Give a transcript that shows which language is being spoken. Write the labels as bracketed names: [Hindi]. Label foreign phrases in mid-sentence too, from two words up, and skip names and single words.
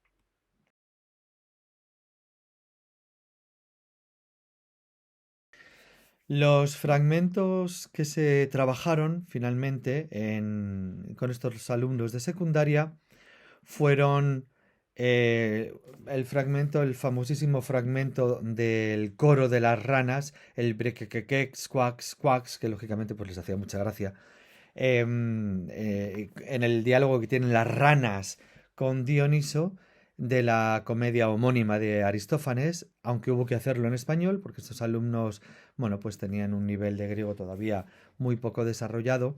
[Spanish] Los fragmentos que se trabajaron finalmente con estos alumnos de secundaria fueron el fragmento, el famosísimo fragmento del coro de las ranas, el brequequequex, quax, quax, que lógicamente pues les hacía mucha gracia. En el diálogo que tienen las ranas con Dioniso de la comedia homónima de Aristófanes, aunque hubo que hacerlo en español porque estos alumnos, bueno, pues tenían un nivel de griego todavía muy poco desarrollado.